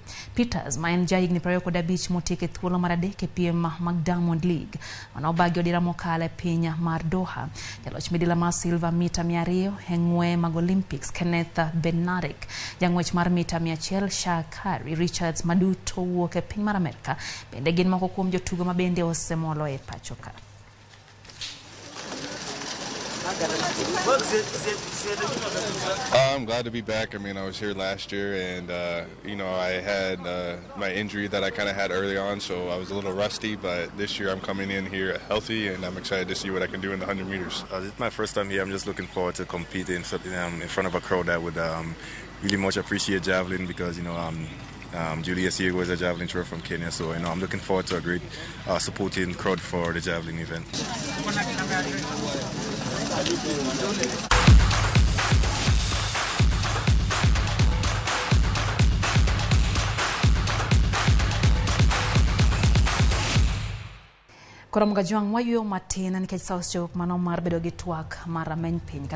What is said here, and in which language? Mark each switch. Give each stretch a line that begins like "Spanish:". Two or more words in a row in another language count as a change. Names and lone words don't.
Luo (Kenya and Tanzania): Peters ma en jahigni 25 motieko e thuolo mar adek e piem mag Diamond League manobagi odira mokalo e piny mar Doha. Jaloch midila mar silver mita 200 e ng'we mag Olympics Kenneth Benarek, jang'wech mar mita 100 Shakari Richards maduto wuok e piny mar Amerika bende gin moko kuom jotugo ma bende osemolo e pacho ka.
English: I'm glad to be back. I mean, I was here last year, and I had my injury that I kind of had early on, so I was a little rusty. But this year, I'm coming in here healthy, and I'm excited to see what I can do in the 100 meters. This is my first time here. I'm just looking forward to competing in front of a crowd that would really much appreciate javelin because Julius here was a javelin thrower from Kenya, so I'm looking forward to a great supporting crowd for the javelin event.
Luo (Kenya and Tanzania): Koram Gajwang' wayuyo matin nikech South Chok mano mar bedo gi twak mar rameny piny.